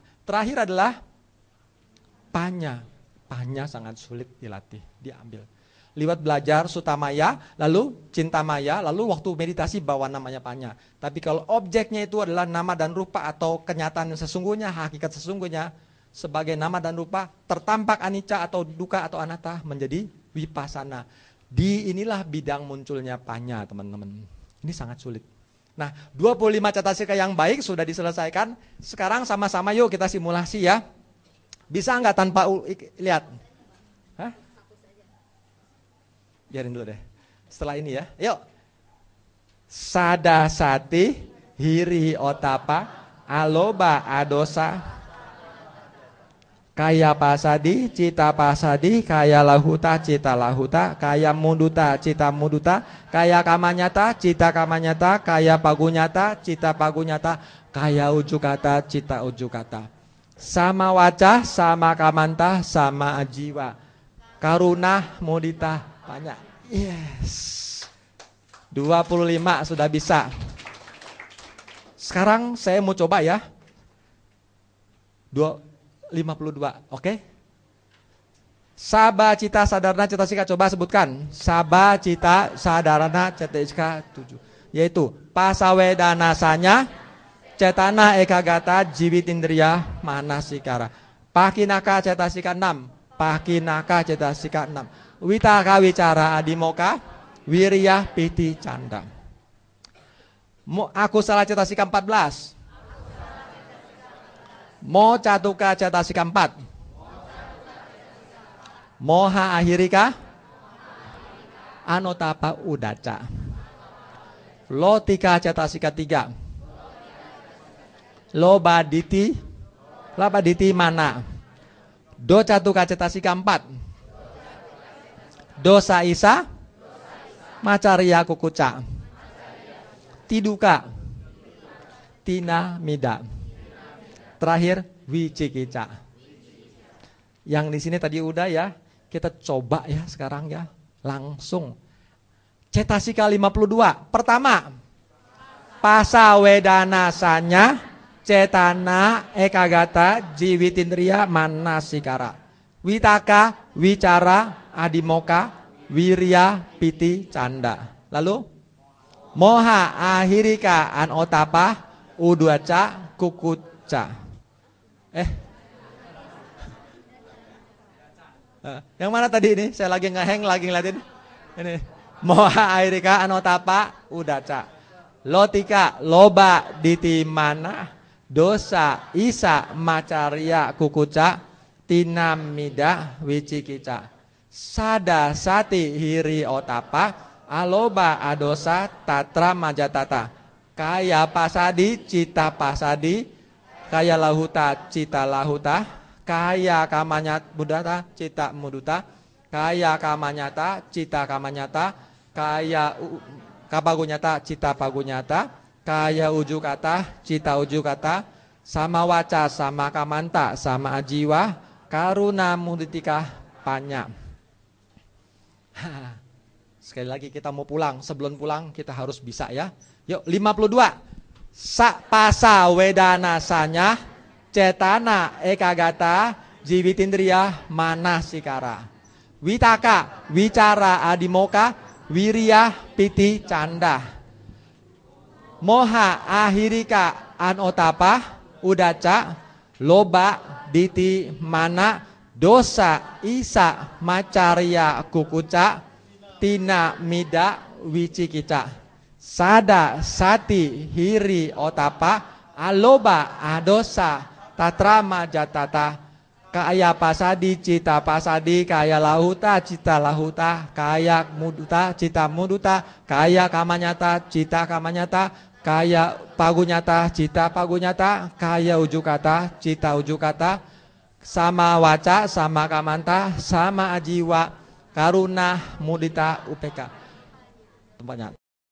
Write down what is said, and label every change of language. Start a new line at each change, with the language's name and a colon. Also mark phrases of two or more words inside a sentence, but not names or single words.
Indonesian: Terakhir adalah panya. Panya sangat sulit dilatih, diambil. Lewat belajar sutamaya, lalu cintamaya, lalu waktu meditasi bawa namanya panya. Tapi kalau objeknya itu adalah nama dan rupa atau kenyataan yang sesungguhnya, hakikat sesungguhnya, sebagai nama dan rupa, tertampak anicca atau duka atau anatta menjadi vipassana. Di inilah bidang munculnya panya teman-teman. Ini sangat sulit. Nah 25 cetasika yang baik sudah diselesaikan. Sekarang sama-sama yuk kita simulasi ya. Bisa nggak tanpa lihat? Hah? Biarin dulu deh. Setelah ini ya. Yuk.
Pali: Sadasati hiri otapa aloba adosa kaya pasadi, cita pasadi, kaya lahuta, cita lahuta, kaya muduta, cita muduta, kaya kamanyata, cita kamanyata, kaya pagunyata, cita pagunyata, kaya ujukata, cita ujukata. Sama waca, sama kamanta, sama ajiwa. Karuna, mudita,
Indonesian: banyak. Yes. 25 sudah bisa. Sekarang saya mau coba ya. 52, oke?
Pali: Saba cita sadarana cetasika,
Indonesian: coba sebutkan.
Pali: Saba cita sadarana cetasika 7. Yaitu pasawedanasanya, cetana ekagata, jiwitindriya, manasikara. Pakinaka cetasika 6. Pakinaka cetasika 6. Witaka wicara adimoka, wirya piti canda. Aku salah cetasika 14. Mo catuka cetasika 4. Moha ahirika anotapa udaca. Lotika cetasika 3. Lobaditi mana. Do catuka cetasika 4. Dosa isa macaria kukuca. Tiduka tina mida.
Indonesian: Terakhir wicikica. Yang di sini tadi udah ya, kita coba ya sekarang ya, langsung. Cetasika 52. Pertama,
Pali: pasawedanasanya, cetana ekagata, jiwitindriya, manasikara. Witaka, wicara, adimoka, wirya, piti, canda. Lalu, moha ahirika anotapa, uduaca, kukut ca.
Indonesian: Yang mana tadi ini? Saya lagi ngeheng, lagi ngeliatin. Ini.
Pali: Moha airika anotapa udaca. Lotika loba ditimana dosa isa macaria kukuca tinamida wicikica. Sada sati hiri otapa aloba adosa tatra majatata. Kaya pasadi cita pasadi kaya lahuta cita lahuta kaya kamanyat mudata cita muduta kaya kamanyata cita kamanyata kaya kapagunyata cita pagunyata kaya uju kata cita uju kata sama waca sama kamanta sama ajiwa karuna muditika panya.
Indonesian: Sekali lagi kita mau pulang, sebelum pulang kita harus bisa ya. Yuk 52.
Pali: Pasa wedana sanya cetana ekagata jiwitindriya manasikara. Witaka wicara adimoka wirya piti canda. Moha ahirika anotapa udaca loba diti mana dosa isa macarya kukuca tina mida wicikica. Sada sati hiri otapa aloba adosa tatrama jatata kaya pasadi cita pasadi kaya lahuta cita lahuta kaya muduta cita muduta kaya kamanyata cita kamanyata kaya pagunyata cita pagunyata kaya ujukata cita ujukata sama waca sama kamanta sama ajiwa karuna mudita upeka.
Indonesian: Tempatnya